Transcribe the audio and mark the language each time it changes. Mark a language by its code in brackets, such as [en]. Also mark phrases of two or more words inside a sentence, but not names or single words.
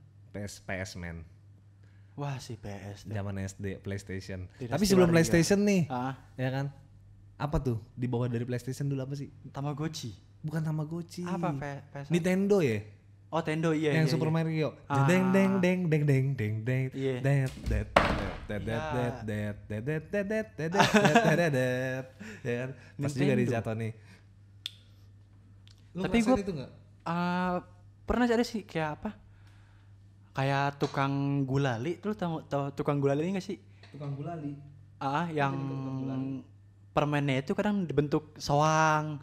[id] PS man. Wah, si PS tuh. Zaman SD PlayStation. Dinasti Tapi sebelum Warrior. PlayStation nih, Ah, ya kan? Apa tuh di bawah dari PlayStation dulu apa sih? Tamagotchi. Bukan Tamagotchi. Apa PS? Nintendo ya? Oh, Tendo iya. Yang iya, Super iya. Mario. Deng deng deng deng deng deng deng. Iya. Det det det det det det det det det det det det. Ya kan? Pas juga Nintendo. dijatuh nih. Lu Tapi ngerasain gua- itu enggak? Pernah ada sih kayak apa? Kayak tukang gulali, lu tahu tukang gulali enggak sih? Tukang gulali. Yang permennya itu kadang dibentuk soang.